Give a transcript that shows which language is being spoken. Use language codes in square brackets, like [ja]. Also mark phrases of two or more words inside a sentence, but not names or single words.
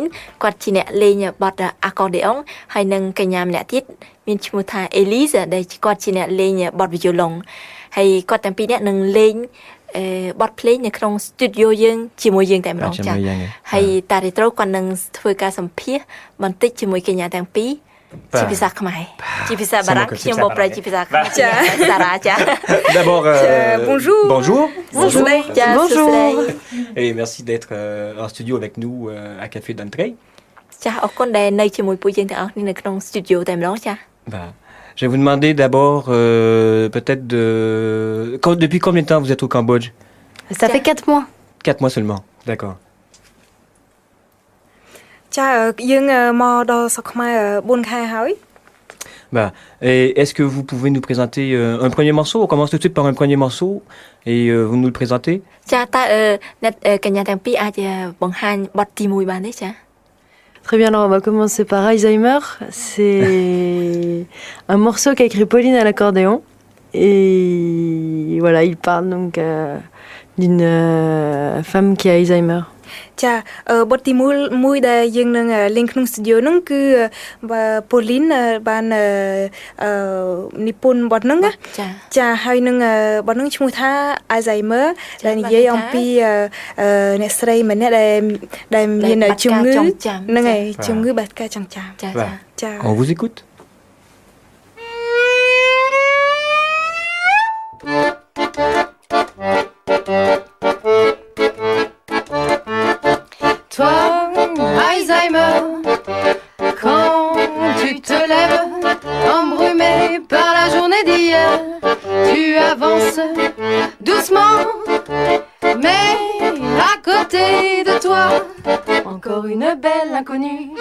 [km] គាត់ជាអ្នកលេងបទអាក័រដេអុងហើយនឹងកញ្ញាម្នាក់ទៀតមានឈ្មោះថាអេលីសដែលគាត់ជាអ្នកលេងបទវីយ៉ូឡុងហើយគាត់ទាំងពីរនាក់នឹងលេងបទភ្លេងនៅក្នុង studio យើងជាមួយយើងតែម្ដងចា៎ហើយតារីត្រូគាត់នឹងធ្វើការសម្ភាសបន្តិចជាមួយកញ្ញាទាំងពីរជាភាសាខ្មែរជាភាសាបារាំងខ្ញុំបកប្រែជាភាសាខ្មែរចាសារ៉ាចា [fr] D'abord bonjour bonjour bonjour et merci d'être en studio avec nous à Café d'Entrée [km] ចាអរគុណដែលនៅជាមួយពួកយើងទាំងអស់គ្នានៅក្នុង studio តែម្ដងចា [fr] Je vais vous demander d'abord peut-être depuis combien de temps vous êtes au Cambodge? Ça fait 4 mois. 4 mois seulement, d'accord. [km] ចាយើងមកដល់ស្រុកខ្មែរ4ខែហើយ [fr] Et est-ce que vous pouvez nous présenter un premier morceau? On commence tout de suite par un premier morceau et vous nous le présentez? [km] ចាតើអ្នកកញ្ញាទាំងពីរអាចបង្ហាញបទទី1បានទេចា [fr] Très bien, alors on va commencer par Alzheimer. C'est un morceau qu'a écrit Pauline à l'accordéon. Et voilà, il parle donc d'une femme qui a Alzheimer. [km] ចាបទទី1ដែលយើងនឹងលេងក្នុង studio ហ្នឹងគឺប៉ូលីនបាននិពន្ធបទហ្នឹងណាចាហើយនឹងបទហ្នឹងឈ្មោះថា Alzheimer ដែលនិយាយអំពីអ្នកស្រីម្នាក់ដែលមានជំងឺហ្នឹងហើយជំងឺបាត់ការចងចាំចា [fr] On vous écoute. Toi, Alzheimer, quand tu te lèves, embrumé par la journée d'hier, tu avances doucement, mais à côté de toi, encore une belle inconnue.